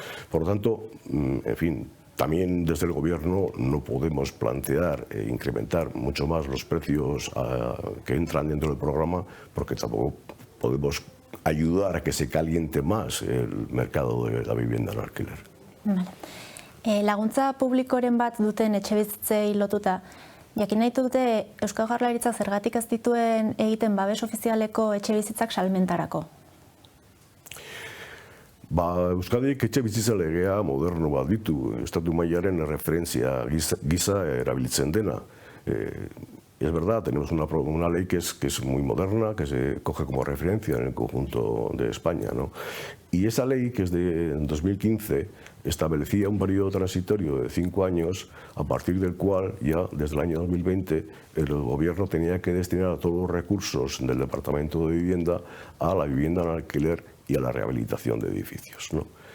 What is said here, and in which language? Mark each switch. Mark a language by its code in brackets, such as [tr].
[es] Por lo tanto, en fin, también desde el Gobierno no podemos plantear incrementar mucho más los precios que entran dentro del programa, porque tampoco podemos ayudar a que se caliente más el mercado de la vivienda en alquiler. [eu] Vale. Laguntza publikoren bat duten etxebizitzei lotuta, Jakin nahi dute Eusko Jaurlaritzak zergatik ez dituen egiten babes ofizialeko etxebizitzak salmentarako? Euskadik etxebizitza legea moderno bat ditu, estatu mailaren referentzia gisa erabiltzen dena. [es] Es verdad, tenemos una ley que es muy moderna, que se coge como referencia en el conjunto de España, ¿no? Y esa ley, que es de 2015, establecía un periodo transitorio de 5 años, a partir del cual ya desde el año 2020 el gobierno tenía que destinar todos los recursos del Departamento de Vivienda a la vivienda en alquiler y a la rehabilitación de edificios, ¿no?